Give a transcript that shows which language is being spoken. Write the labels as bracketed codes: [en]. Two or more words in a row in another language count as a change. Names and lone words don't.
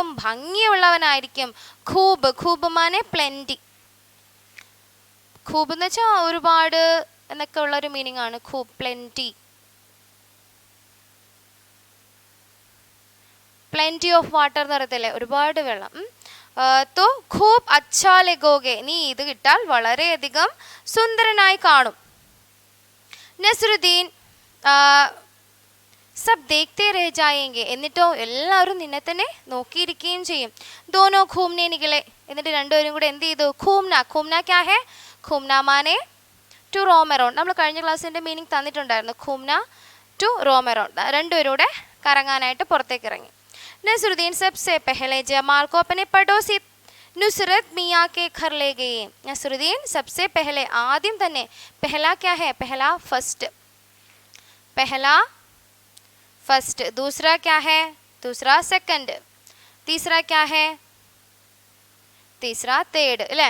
[ml] ഭംഗിയുള്ളവനായിരിക്കും. [hi] खूब माने [ml] പ്ലെൻറ്റി. ഖൂബ് എന്ന് വെച്ചാൽ ഒരുപാട് എന്നൊക്കെ ഉള്ളൊരു മീനിങ് ആണ്. ഖൂബ്, പ്ലെൻറ്റി. [en] plenty of water [ml] എന്ന് പറയത്തില്ലേ, ഒരുപാട് വെള്ളം. तो खूब अच्छा लगोगे, നീ ഇത് ഇട്ടാൽ വളരെയധികം സുന്ദരനായി കാണും. [hi] नसरुद्दीन सब देखते रह जायेंगे, [ml] എന്നിട്ടോ എല്ലാവരും നിന്നെ തന്നെ നോക്കിയിരിക്കുകയും ചെയ്യും. [hi] दोनो घूमने निकले, [ml] എന്നിട്ട് രണ്ടുപേരും കൂടെ എന്ത് ചെയ്തു? [hi] घूमना क्या है? घूमना माने [en] to roam around. [ml] നമ്മൾ കഴിഞ്ഞ ക്ലാസ്സിൻ്റെ മീനിങ് തന്നിട്ടുണ്ടായിരുന്നു. [en] ഘൂംന to roam around. [ml] രണ്ടുപേരും കൂടെ കറങ്ങാനായിട്ട് പുറത്തേക്ക് ഇറങ്ങി. [hi] नसरुद्दीन सबसे पहले जमाल को अपने पड़ोसी नुसरत मियाँ के घर ले गए. नसरुद्दीन सबसे पहले, आदिम तन्ने, पहला क्या है? पहला फर्स्ट. पहला फर्स्ट, दूसरा क्या है, दूसरा सेकंड, तीसरा क्या है, तीसरा थर्ड, अല്ലേ?